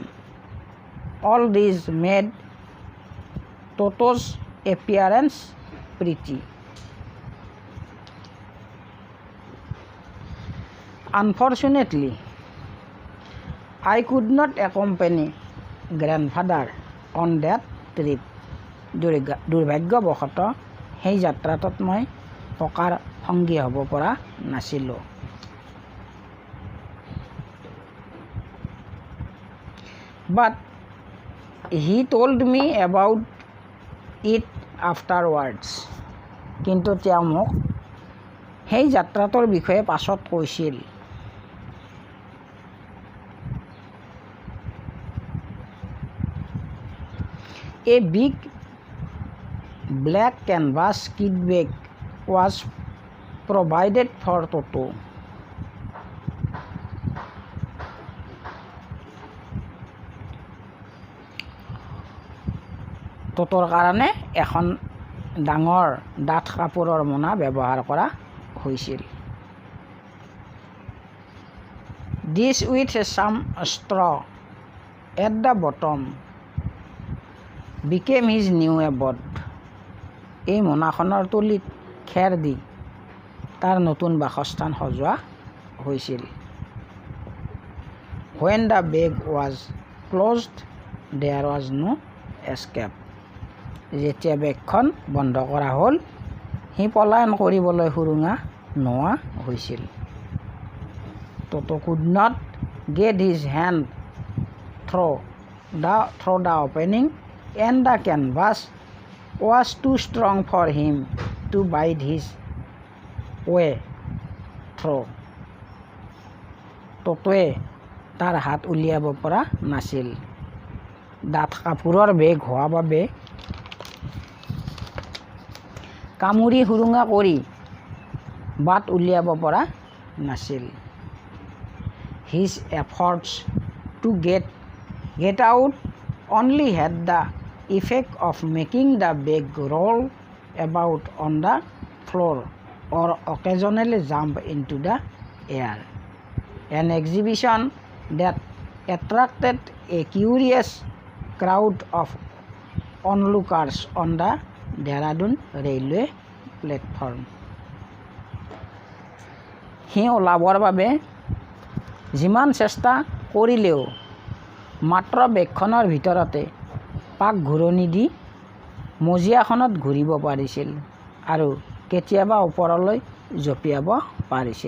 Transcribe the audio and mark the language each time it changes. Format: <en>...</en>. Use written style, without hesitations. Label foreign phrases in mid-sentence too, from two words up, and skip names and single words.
<en>All these made Toto's appearance pretty. Unfortunately, I could not accompany grandfather on that trip.</en> <as>দুৰ্ভাগ্যবশতঃ সেই যাত্ৰাটোত মই ককাৰ সংগী হ'ব পৰা নাছিলোঁ।</as> <en>But he told me about it afterwards.</en> <as>কিন্তু তেওঁ মোক সেই যাত্ৰাটোৰ বিষয়ে পাছত কৈছিল।</as> <en>A big black canvas kit bag was provided for Toto.</en> <as>Totor কাৰণে এখন ডাঙৰ ডাঠ কাপোৰৰ মোনা ব্যৱহাৰ কৰা হৈছিল।</as> <en>This with some straw at the bottom became his new abode.</en> <as>এই মোনাখনৰ তলিত খেৰ দি তাৰ নতুন বাসস্থান সজোৱা হৈছিল।</as> <en>When the bag was closed, there was no escape.</en> <as>যেতিয়া বেগখন বন্ধ কৰা হ'ল, সি পলায়ন কৰিবলৈ সুৰুঙা নোহোৱা হৈছিল।</as> <en>Toto could not get his hand through the opening, and the canvas was too strong for him to bite his way through.</en> <as>Totoৱে তাৰ হাত উলিয়াব পৰা নাছিল। ডাঠ কাপোৰৰ বেগ হোৱা বাবে কামুৰি সুৰুঙা কৰি বাট উলিয়াব পৰা নাছিল।</as> <en>His efforts to get out only had the effect of making the bag roll about on the floor or occasionally jump into the air. An exhibition that attracted a curious crowd of onlookers on the Dehradun railway platform.</en> <as>সি ওলাবৰ বাবে যিমান চেষ্টা কৰিলেও মাত্ৰ বেগখনৰ ভিতৰতে পাক ঘূৰণি দি মজিয়াখনত ঘূৰিব পাৰিছিল আৰু কেতিয়াবা ওপৰলৈ জঁপিয়াব পাৰিছিল।</as>